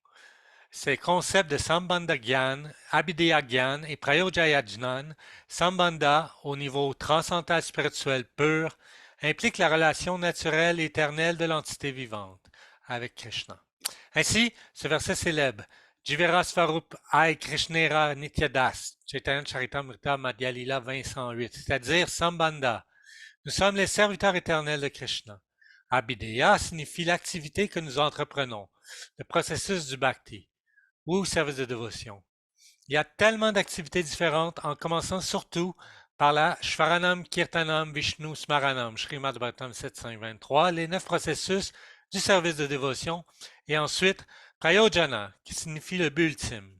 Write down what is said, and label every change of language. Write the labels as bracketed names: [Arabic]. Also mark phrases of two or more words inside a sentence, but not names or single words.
[French] Ces concepts de [Sanskrit] सम्बन्ध ज्ञान, अभिधेय ज्ञान [French] et [Sanskrit] प्रयोजय ज्ञान, [French] Sambandha au niveau transcendantal spirituel pur, implique la relation naturelle et éternelle de l'entité vivante avec Krishna. Ainsi, ce verset célèbre [Bangla] জীবের স্বরূপ হয় কৃষ্ণের নিত্যদাস, [French] Chaitanya Charitamrita Madhya Lila 20.108, c'est-à-dire Sambandha. Nous sommes les serviteurs éternels de Krishna. Abhideya signifie l'activité que nous entreprenons, le processus du bhakti ou service de dévotion. Il y a tellement d'activités différentes, en commençant surtout par la [Sanskrit] श्रवणं कीर्तनं विष्णु स्मरणं, [French] Srimad Bhagavatam 723, les 9 processus du service de dévotion, et ensuite Prayojana, qui signifie le but ultime.